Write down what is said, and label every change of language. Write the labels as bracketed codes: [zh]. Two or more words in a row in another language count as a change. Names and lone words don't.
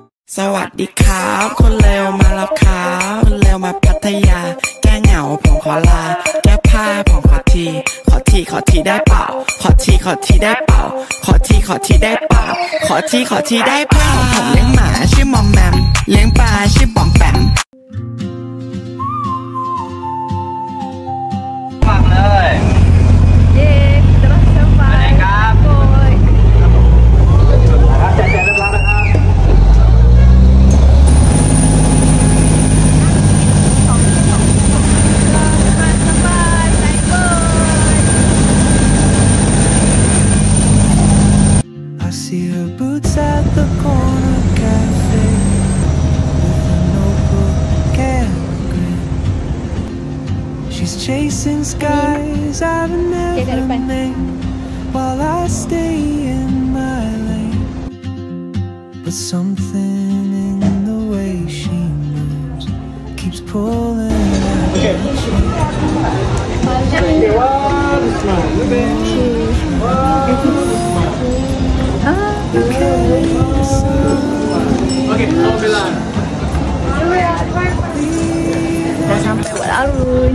[th] สวัสดีครับคนเลวมาแล้วครับคนเลวมาพัทยาแก้เหงาผมขอลาแก้ผ้าผมขอทีได้เปล่าขอทีได้เปล่าขอทีได้เปล่าขอทีได้เปล่าผมเลี้ยงหมาชื่อมอมแมมเลี้ยงปลาชื่อปอมแปม ฟังเลย [ms] เย้ terus sampai [th] ครับแจกเรียบร้อยนะครับ [en] See her boots at the corner cafe with a notebook and a grin. She's chasing skies I've never named while I stay in my lane. But something in the way she moves keeps pulling at me. [ms] Dah sampai Wat Arun.